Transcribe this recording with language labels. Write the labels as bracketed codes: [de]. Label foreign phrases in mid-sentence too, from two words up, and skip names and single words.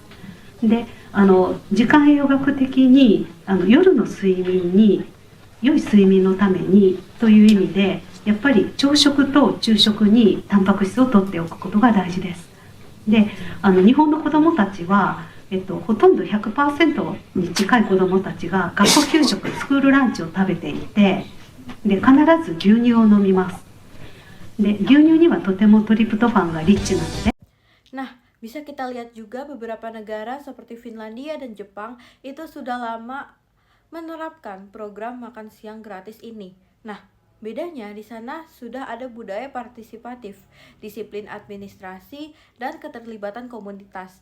[ja] で時間栄養学的に夜の睡眠に良い睡眠のためにという意味で、やっぱり朝食と昼食にタンパク質を摂っておくことが大事です。で日本の子どもたちは、ほとんど 100% に近い子どもたちが学校給食、スクールランチを食べていて、で必ず牛乳を飲みます。で牛乳にはとてもトリプトファンがリッチなので。 [id] Nah, bisa kita lihat juga beberapa negara seperti Finlandia dan Jepang itu sudah lama menerapkan program makan siang gratis ini. Nah, bedanya di sana sudah ada budaya partisipatif, disiplin administrasi, dan keterlibatan komunitas.